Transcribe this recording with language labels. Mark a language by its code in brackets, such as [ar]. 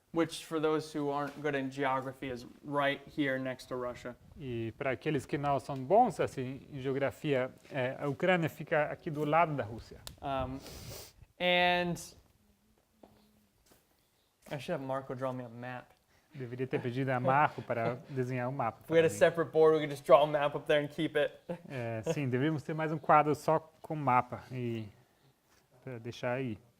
[en] Which, for those who aren't good in geography, is right here next to Russia. [pt] E para aqueles que não são bons assim, em geografia, a Ucrânia fica aqui do lado da Rússia. [en] And I should have Marco draw me a map. [pt] Deveria ter pedido a Marco para desenhar um mapa. [en] If we had a [pt] para mim. [en] separate board, we could just draw a map up there and keep it. [pt] Sim, deveríamos ter mais um quadro só com mapa e para deixar aí.